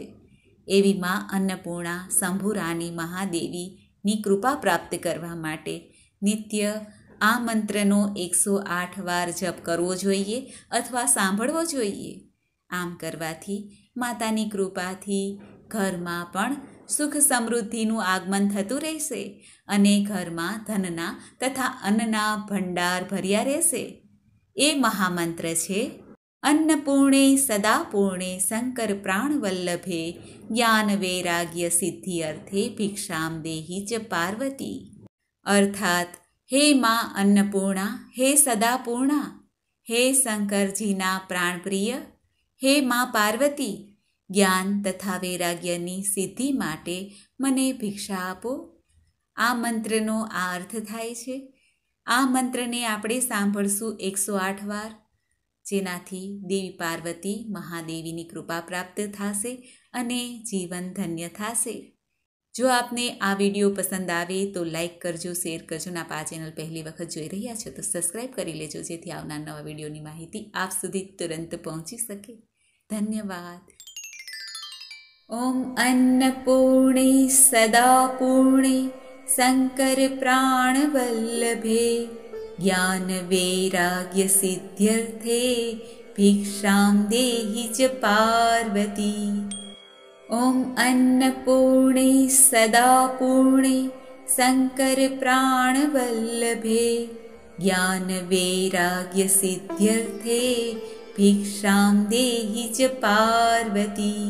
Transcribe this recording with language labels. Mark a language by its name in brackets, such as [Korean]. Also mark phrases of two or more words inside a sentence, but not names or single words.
[Gujarati] એવી માં અન્નપૂર્ણા શંભુરાની મહાદેવીની કૃપા પ્રાપ્ત કરવા માટે નિત્ય આ મંત્રનો 108 વાર જપ કરવો જોઈએ અથવા સાંભળવો જોઈએ। આમ કરવાથી માતાની કૃપાથી ઘરમાં પણ સુખ સમૃદ્ધિનું આગમન થતું રહેશે અને ઘરમાં ધનના તથા અન્નના ભંડાર ભર્યા રહેશે। એ મહામંત્ર છે [Sanskrit] अन्नपूर्णे सदा पूर्णे शंकर प्राण वल्लभे ज्ञान वैराग्य सिद्धि अर्थे भिक्षाम देहि च पार्वती। [Gujarati] અર્થાત હે માઁ અન્નપૂર્ણા, હે સદાપૂર્ણા, હે શંકરજીના પ્રાણપ્રિય, હે માઁ પાર્વતી, જ્ઞાન તથા વૈરાગ્યની સિદ્ધિ માટે મને ભિક્ષા આપો। આ મંત્રનો આ અર્થ થાય છે। આ મંત્રને આપણે સાંભળશું 108 વાર, જેનાથી દેવી પાર્વતી મહાદેવીની કૃપા પ્રાપ્ત થશે અને જીવન ધન્ય થશે। જો આપને આ વિડીયો પસંદ આવે તો લાઈક કરજો, શેર કરજો અને આપ આ ચેનલ પહેલી વખત જોઈ રહ્યા છો તો સબસ્ક્રાઈબ કરી લેજો, જેથી આવનાર નવા વિડીયોની માહિતી આપ સુધી તુરંત પહોંચી શકે। ધન્યવાદ। [Sanskrit] ઓમ અન્નપૂર્ણે સદા પૂર્ણે શંકર પ્રાણ વલ્લભે ज्ञान वैराग्य सिद्ध्यर्थे भिक्षां देहि च पार्वती। ओम अन्नपूर्णे सदा पूर्णे शंकर प्राण वल्लभे ज्ञान वैराग्य सिद्ध्यर्थे भिक्षां देहि च पार्वती।